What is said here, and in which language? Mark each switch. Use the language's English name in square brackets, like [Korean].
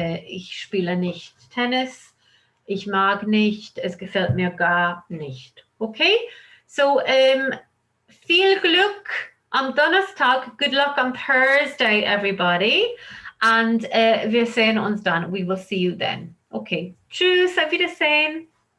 [German] Ich spiele nicht Tennis. Ich mag nicht. Es gefällt mir gar nicht. Okay? So, viel Glück am Donnerstag. [English] Good luck on Thursday, everybody. And [German] wir sehen uns dann. [English] We will see you then. Okay. [German] Tschüss. Auf Wiedersehen.